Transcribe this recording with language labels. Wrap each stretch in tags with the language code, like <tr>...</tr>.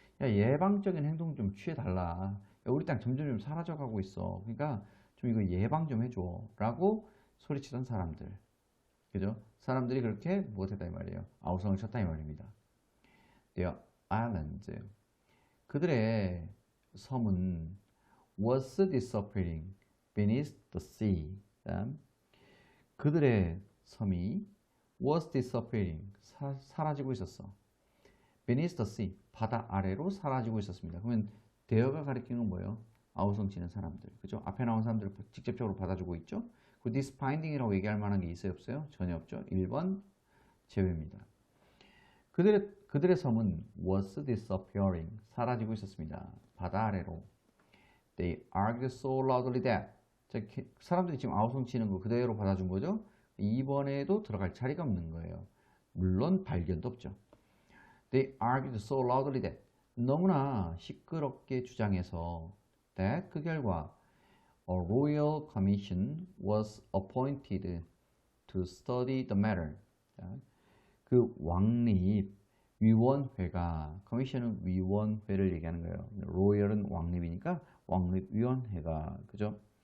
<ko>야, 예방적인 행동 좀 취해달라. 야, 우리 땅 점점 사라져가고 있어. 그러니까 좀 이거 예방 좀 해줘. 라고 소리치던 사람들. 그죠? 사람들이 그렇게 무엇했다 이 말이에요. 아우성을 쳤다 이 말입니다.</ko> <en>Their islands.</en> <ko>그들의 섬은</ko> <en>was disappearing beneath the sea.</en> <ko>그들의 섬이</ko> <en>was disappearing,</en> <ko>사라지고 있었어.</ko> <en>beneath the sea,</en> <ko>바다 아래로 사라지고 있었습니다. 그러면 there가 가리키는 건 뭐예요? 아우성 치는 사람들, 그죠? 앞에 나온 사람들을 직접적으로 받아주고 있죠. 그</ko> <en>this finding</en> <ko>이라고 얘기할 만한 게 있어요, 없어요? 전혀 없죠. 1번 제외입니다. 그들의 섬은</ko> <en>was disappearing,</en> <ko>사라지고 있었습니다. 바다 아래로.</ko> <en>They argued so loudly that,</en> <ko>사람들이 지금 아우성 치는 거 그대로 받아준 거죠. 이번에도 들어갈 자리가 없는 거예요. 물론 발견도 없죠.</ko> <en>They argued so loudly that,</en> <ko>너무나 시끄럽게 주장해서</ko> <en>that,</en> <ko>그 결과</ko> <en>a royal commission was appointed to study the matter.</en> <ko>그 왕립 위원회가, commission은 위원회를 얘기하는 거예요. royal은 왕립이니까 왕립위원회가, 그죠?</ko>